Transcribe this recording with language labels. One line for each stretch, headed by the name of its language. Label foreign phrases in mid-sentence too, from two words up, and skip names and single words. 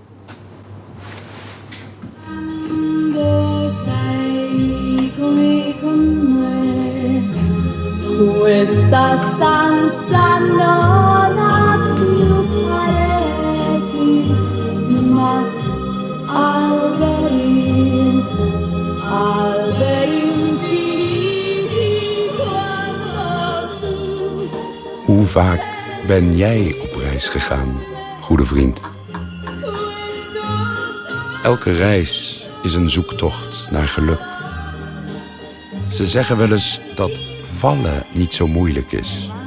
Italian: Sei come con me, questa stanza non ha più pareti, ma alberi, alberi infiniti quanto tu.
Dutch: Hoe vaak ben jij op reis gegaan, goede vriend? Elke reis is een zoektocht naar geluk. Ze zeggen wel eens dat vallen niet zo moeilijk is.